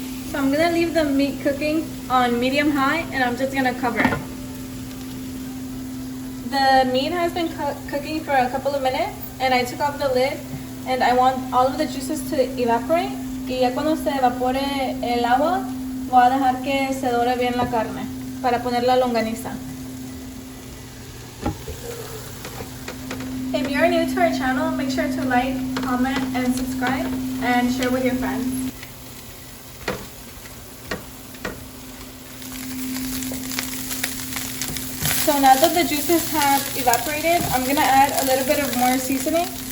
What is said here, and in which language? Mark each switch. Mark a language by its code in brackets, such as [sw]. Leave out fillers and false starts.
[en] So I'm gonna leave the meat cooking on medium high, and I'm just gonna cover it. The meat has been cooking for a couple of minutes, and I took off the lid, and I want all of the juices to evaporate. [es] Y ya cuando se evapore el agua, voy a dejar que se dore bien la carne para poner la longaniza. [en] If you're new to our channel, make sure to like, comment, and subscribe, and share with your friends. So now that the juices have evaporated, I'm gonna add a little bit of more seasoning.